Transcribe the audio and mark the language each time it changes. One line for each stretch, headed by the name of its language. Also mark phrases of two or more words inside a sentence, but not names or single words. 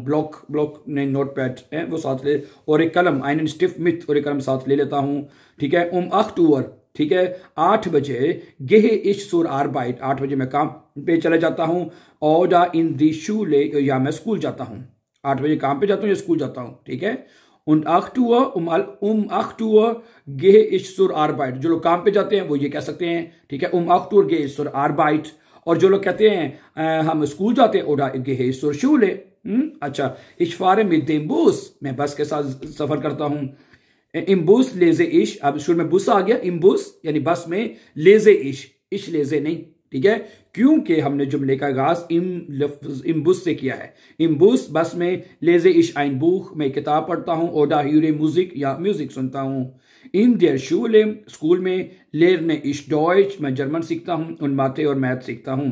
Hindi: ब्लॉक नहीं, नोट पैड है वो साथ ले, और एक कलम
German: einen Stift mit,
Hindi: और एक कलम साथ ले लेता हूं, ठीक है। 8 Uhr, ठीक है, 8 बजे।
German: gehe ich zur Arbeit,
Hindi: 8 बजे मैं काम पे चले जाता हूं।
German: oder in die Schule,
Hindi: या मैं स्कूल जाता हूं। 8 बजे काम पे जाता हूं या स्कूल जाता हूं, ठीक है।
German: 8 Uhr gehe ich zur Arbeit,
Hindi: जो लोग काम पे जाते हैं वो ये कह सकते हैं, ठीक है।
German: 8 Uhr gehe ich zur Arbeit,
Hindi: और जो लोग कहते हैं हम स्कूल जाते हैं,
German: oder gehe ich zur Schule। अच्छा। ich fahre mit dem Bus,
Hindi: मैं बस के साथ सफर करता हूं।
German: im Bus lese ich,
Hindi: अब शुरू में बुस आ गया,
German: im Bus
Hindi: यानी बस में,
German: lese ich
Hindi: lese नहीं, ठीक है, क्योंकि हमने जुमले का आगाज
German: im Bus
Hindi: से किया है।
German: im Bus
Hindi: बस में,
German: lese ich ein Buch,
Hindi: मैं किताब पढ़ता हूं।
German: oder höre Musik,
Hindi: या म्यूजिक सुनता हूं।
German: in der Schule,
Hindi: स्कूल में।
German: lerne ich Deutsch,
Hindi: मैं जर्मन सीखता हूं।
German: und Mathe
Hindi: और मैथ सीखता हूं।